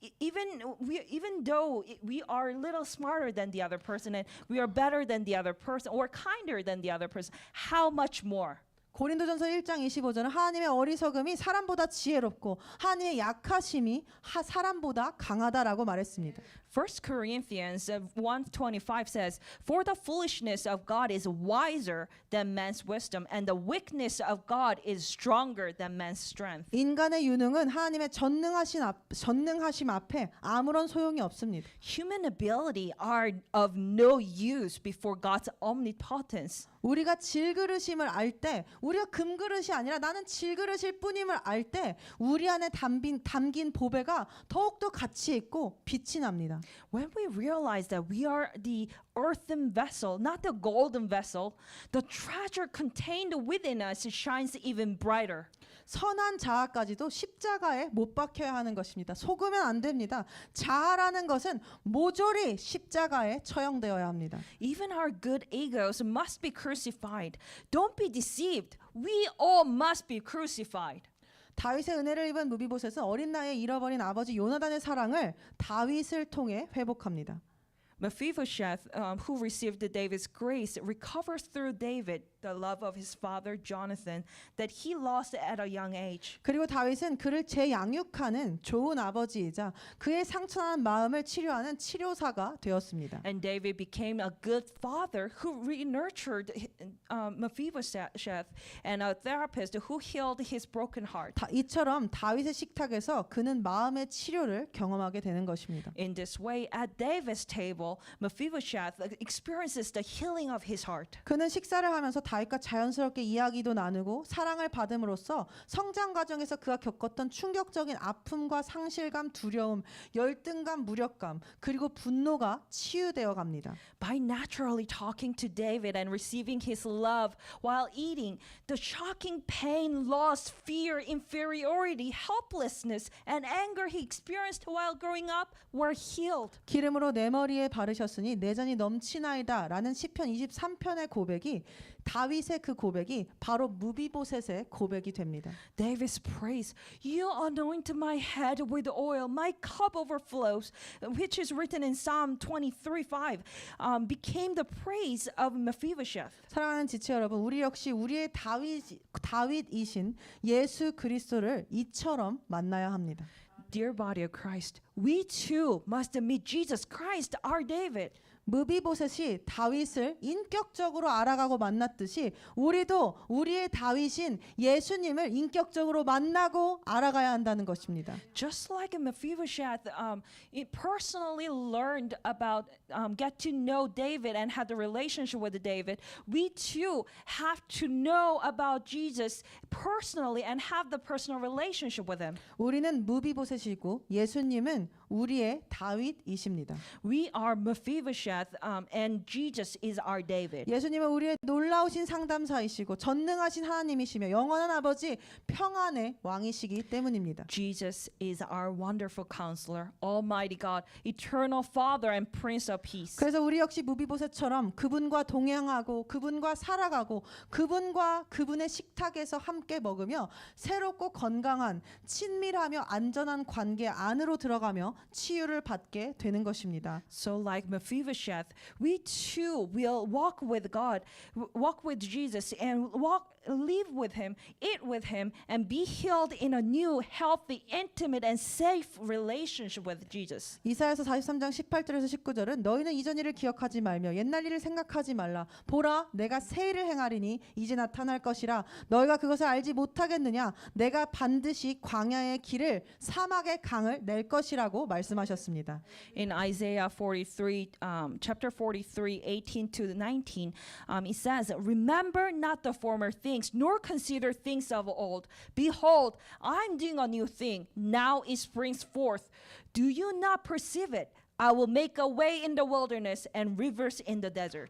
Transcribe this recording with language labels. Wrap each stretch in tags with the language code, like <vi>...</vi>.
<en>Even though we are a little smarter than the other person and we are better than the other person or kinder than the other person, how much more?</en> <ko>고린도전서 1장 25절은 하나님의 어리석음이 사람보다 지혜롭고 하나님의 약하심이 사람보다 강하다라고 말했습니다.</ko> <en>1 Corinthians 1:25 says, "For the foolishness of God is wiser than man's wisdom, and the weakness of God is stronger than man's strength."</en> <ko>인간의 유능은 하나님의 전능하심 앞에 아무런 소용이 없습니다.</ko> <en>Human ability are of no use before God's omnipotence.</en> <ko>우리가 질그릇임을 알 때, 우리가 금그릇이 아니라 나는 질그릇일 뿐임을 알 때 우리 안에 담긴 보배가 더욱더 가치 있고 빛이 납니다.</ko> <en>When we realize that we are the earthen vessel, not the golden vessel, the treasure contained within us shines even brighter.</en> <ko>선한 자아까지도 십자가에 못 박혀야 하는 것입니다. 속으면 안 됩니다. 자아라는 것은 모조리 십자가에 처형되어야 합니다.</ko> <en>Even our good egos must be crucified. Don't be deceived. We all must be crucified.</en> <ko>다윗의 은혜를 입은 무비보셋은 어린 나이에 잃어버린 아버지 요나단의 사랑을 다윗을 통해 회복합니다.</ko> <en>Mephibosheth, who received David's grace, recovers through David the love of his father Jonathan that he lost at a young age.</en> <ko>그리고 다윗은 그를 재양육하는 좋은 아버지이자 그의 상처난 마음을 치료하는 치료사가 되었습니다.</ko> <en>And David became a good father who re-nurtured Mephibosheth and a therapist who healed his broken heart.</en> <ko>이처럼 다윗의 식탁에서 그는 마음의 치료를 경험하게 되는 것입니다.</ko> <en>In this way, at David's table, Mephibosheth experiences the healing of his heart.</en> <ko>그는 식사를 하면서 다윗과 자연스럽게 이야기도 나누고 사랑을 받음으로써 성장 과정에서 그가 겪었던 충격적인 아픔과 상실감, 두려움, 열등감, 무력감, 그리고 분노가 치유되어 갑니다.</ko> <en>By naturally talking to David and receiving his love while eating, the shocking pain, loss, fear, inferiority, helplessness, and anger he experienced while growing up were healed.</en> <ko>기름으로 내 머리에 바르셨으니 내 잔이 넘치나이다 라는 시편 23편의 고백이, 다윗의 그 고백이 바로 무비보셋의 고백이 됩니다.</ko> <en>David's praise, "You anoint my head with oil, my cup overflows," which is written in Psalm 23:5, became the praise of Mephibosheth.</en> <ko>사랑하는 지체 여러분, 우리 역시 우리의 다윗이신 예수 그리스도를 이처럼 만나야 합니다.</ko> <en>Dear body of Christ, we too must meet Jesus Christ, our David.</en> <ko>무비보셋이 다윗을 인격적으로 알아가고 만났듯이 우리도 우리의 다윗인 예수님을 인격적으로 만나고 알아가야 한다는 것입니다.</ko> <en>Just like Mephibosheth, he personally learned about, get to know David and had a relationship with David, we too have to know about Jesus personally and have the personal relationship with him.</en> <ko>우리는 무비보셋이고 예수님은 우리의 다윗이십니다.</ko> <en>We are Mephibosheth, and Jesus is our David.</en> <ko>예수님은 우리의 놀라우신 상담사이시고 전능하신 하나님이시며 영원한 아버지 평안의 왕이시기 때문입니다.</ko> <en>Jesus is our wonderful counselor, Almighty God, eternal Father and Prince of Peace.</en> <ko>그래서 우리 역시 무비보셋처럼 그분과 동행하고 그분과 살아가고 그분과 그분의 식탁에서 함께 먹으며 새롭고 건강한 친밀하며 안전한 관계 안으로 들어가며 치유를 받게 되는 것입니다.</ko> <en>So like Mephibosheth, we too will walk with God, walk with Jesus and live with him, eat with him and be healed in a new, healthy, intimate and safe relationship with Jesus.</en> <ko>이사야서 43장 18절에서 19절은 너희는 이전 일을 기억하지 말며 옛날 일을 생각하지 말라. 보라 내가 새 일을 행하리니 이제 나타날 것이라. 너희가 그것을 알지 못하겠느냐. 내가 반드시 광야의 길을 사막의 강을 낼 것이라고 말씀하셨습니다.</ko> <en>In Isaiah 43, chapter 43, 18 to 19, it says, Remember not the former things, nor consider things of old. Behold, I'm doing a new thing. Now it springs forth. Do you not perceive it? I will make a way in the wilderness and rivers in the desert.</en>